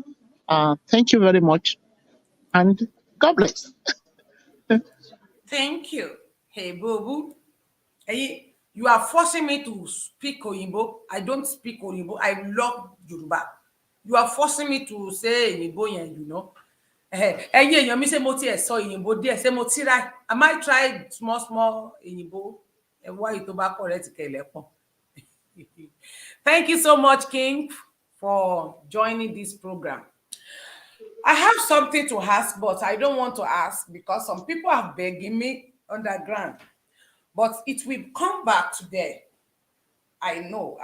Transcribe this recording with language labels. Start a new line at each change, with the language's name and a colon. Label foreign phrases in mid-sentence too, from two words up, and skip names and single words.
English: Thank you very much, and God bless. thank you. Hey, Bobu. Hey, you are forcing me to speak Oyinbo. I don't speak Oyinbo. I love Yoruba. You are forcing me to say Oyinbo, you know.
Yoruba: Ẹ̀yin èèyàn mi ṣé mo ti ẹ̀ sọ Oyinbo díẹ̀, ṣé mo ti try.
English: I might try small Oyinbo.
Yoruba: Ẹ wá èyí tó bá correct kẹlẹ pọn.
English: Thank you so much, King, for joining this program. I have something to ask, but I don't want to ask because some people are begging me underground. But it will come back today. I know.